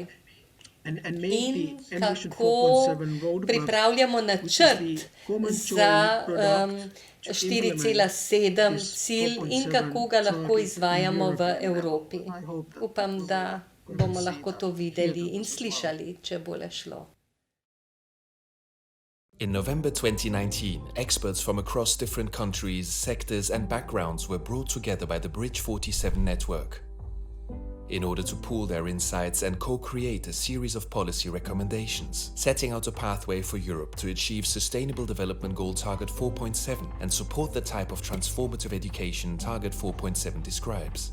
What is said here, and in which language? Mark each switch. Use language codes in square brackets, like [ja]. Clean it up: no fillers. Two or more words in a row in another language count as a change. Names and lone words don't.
[sl] In kako pripravljamo načrt za 4,7 cilj in kako ga lahko izvajamo v Evropi. Upam, da bomo lahko to videli in slišali, če bo le šlo. [en] In November 2019, experts from across different countries, sectors and backgrounds were brought together by the Bridge 47 network in order to pool their insights and co-create a series of policy recommendations, setting out a pathway for Europe to achieve Sustainable Development Goal Target 4.7 and support the type of transformative education Target 4.7 describes.